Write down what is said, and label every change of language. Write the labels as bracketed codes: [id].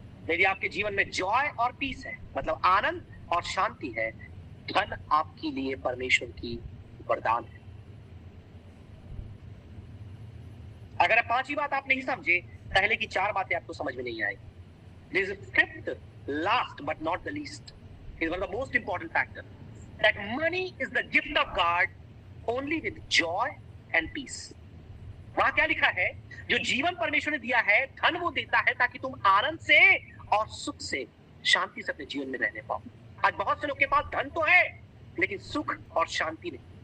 [hi] यदि आपके जीवन में जॉय और पीस है, मतलब आनंद और शांति है, धन आपके लिए परमेश्वर की वरदान है। अगर पांचवी बात आप नहीं समझे, पहले की 4 बातें आपको समझ में नहीं आएगी। [en] This is fifth, last but not the least, is one of the most important factor, that money is the gift of God only with joy and peace. [hi] वहां क्या लिखा है? जो जीवन परमेश्वर ने दिया है, धन वो देता है ताकि तुम आनंद से और सुख से, शांति से अपने जीवन में रहने पाओ। आज बहुत से लोग के पास धन तो है, लेकिन सुख और शांति नहीं।